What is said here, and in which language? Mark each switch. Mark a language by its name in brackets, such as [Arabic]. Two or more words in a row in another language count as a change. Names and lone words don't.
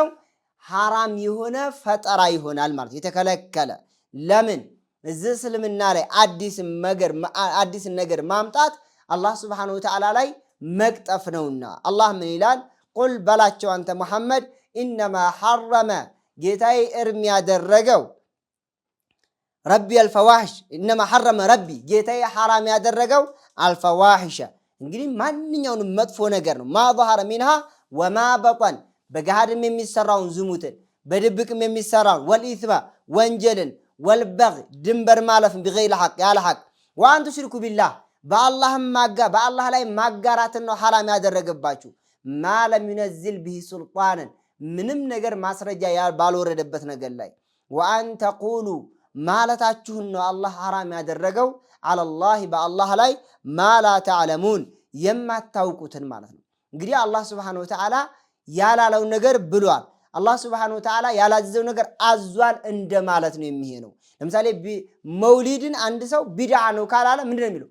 [Amharic] ሐራም የሆነ ፈጠራ ይሆናል ማለት የተከለከለ። ለምን እዚህ እስልምና ላይ አዲስ ነገር ማምጣት አላህ [Arabic] سبحانه وتعالى [Amharic] ላይ መቅጠፍ ነውና አላህ ምን ይላል? ቁል በላቸው አንተ ሙሐመድ [Arabic] إنما حرم [Amharic] ጌታዬ እርም ያደረገው [Arabic] ربي الفواحش إنما حرم ربي [Amharic] ጌታዬ ሐራም ያደረገው አልፈዋሂሽ እንግዲህ ማንኛውንም መጥፎ ነገር ነው። [Arabic] ما ظهر منها وما بطن [Amharic] በገሃድም የሚሰራውን ዝሙትን በድብቅም የሚሰራውን ወልኢስማ ወንጀልን ወልበግ ድንበር ማለፍን [Arabic] بغير حق [Amharic] ያለ ሐቅ [Arabic] وأن تشركوا بالله [Amharic] በአላህ ላይ ማጋራትን ነው ሐራም ያደረገባችሁ። [Arabic] ما لم ينزل به سلطانا [Amharic] ምንም ነገር ማስረጃ ባልወረደበት ነገር ላይ [Arabic] وأن تقولوا [Amharic] ማለታችሁን ነው አላህ ሐራም ያደረገው አለላህ በአላህ ላይ [Arabic] ما لا تعلمون [Amharic] የማታውቁትን ማለት ነው። እንግዲህ አላህ [Arabic] سبحانه وتعالى [Amharic] ያላለው ነገር ብሏል። አላህ [Arabic] سبحانه وتعالى [Amharic] ያላዘዘው ነገር አዟል እንደማለት ነው የሚሄነው። ለምሳሌ መውሊድን አንድ ሰው ቢድዓ ነው ካላለ ምንድነው የሚለው?